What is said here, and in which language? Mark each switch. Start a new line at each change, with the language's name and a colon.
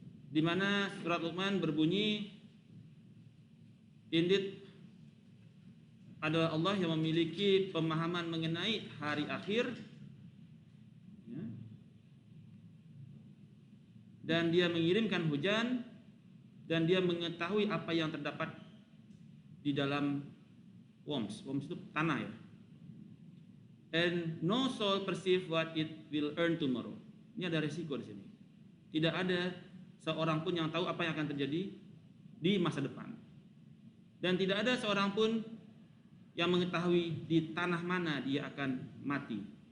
Indonesian: di mana surat Luqman berbunyi, indeed adalah Allah yang memiliki pemahaman mengenai hari akhir, ya, dan dia mengirimkan hujan, dan dia mengetahui apa yang terdapat di dalam worms itu tanah, ya.
English: And no soul perceive what it will earn tomorrow.
Indonesian: Ini ada resiko di sini. Tidak ada seorang pun yang tahu apa yang akan terjadi di masa depan, dan tidak ada seorang pun yang mengetahui di tanah mana dia akan mati.